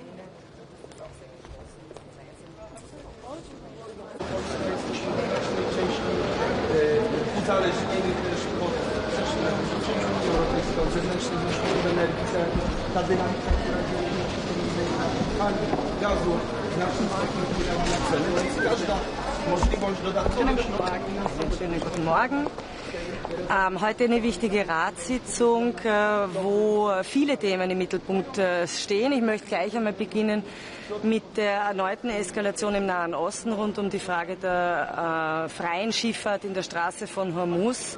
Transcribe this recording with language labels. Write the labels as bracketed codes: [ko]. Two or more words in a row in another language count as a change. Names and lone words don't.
[pl] Uzależnieni też od Unii Europejskiej, od zewnętrznych źródeł energii, ta dynamika, która dzieje się fali gazu w naszym sektorze na ceny, więc każda możliwość dodatkowych [de] Schönen guten Morgen. Heute eine wichtige Ratssitzung, wo viele Themen im Mittelpunkt stehen. Ich möchte gleich einmal beginnen mit der erneuten Eskalation im Nahen Osten rund um die Frage der freien Schifffahrt in der Straße von Hormuz.